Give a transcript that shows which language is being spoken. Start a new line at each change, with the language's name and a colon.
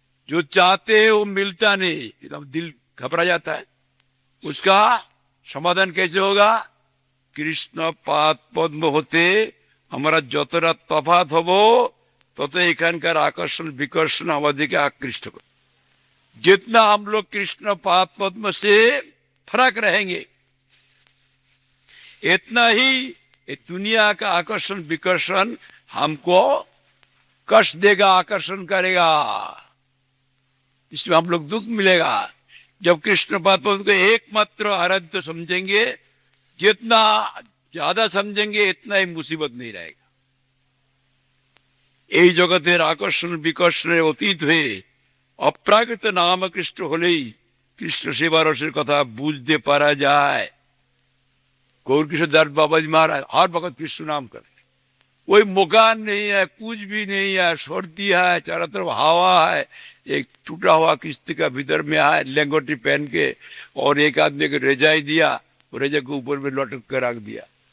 Hindi: जो चाहते वो मिलता नहीं एकदम दिल घबरा जाता है उसका समाधान कैसे होगा कृष्ण पाद पद्म होते हमारा
Bangla: যতটা তফাৎ হবো তত এখানকার
Hindi: आकर्षण विकर्षण हमारे के आकृष्ट को जितना हम लोग कृष्ण पाद पद्म से फर्क रहेंगे इतना ही दुनिया का आकर्षण विकर्षण हमको कष्ट देगा आकर्षण करेगा इसमें हम लोग दुख मिलेगा। जब कृष्ण परमात्मा को एकमात्र आराध्य समझेंगे, जितना ज्यादा समझेंगे इतना ही मुसीबत नहीं रहेगा।
Bangla: এই জগতের আকর্ষণ বিকর্ষণের অতীত হয়ে অপ্রাকৃত নাম কৃষ্ণ হলেই কৃষ্ণ সেবা রসের কথা বুঝতে পারা যায়।
Hindi: गौर किशोर दास बाबा जी महाराज हर वक्त कृष्ण नाम करे, कोई मकान नहीं है, कुछ भी नहीं है, सर्दी है, चारों तरफ हवा है, एक टूटा हुआ किश्ती का भीतर में है लेंगोटी पहन के, और एक आदमी को रेजाई दिया, वो रेजा के ऊपर में लटक कर रख दिया।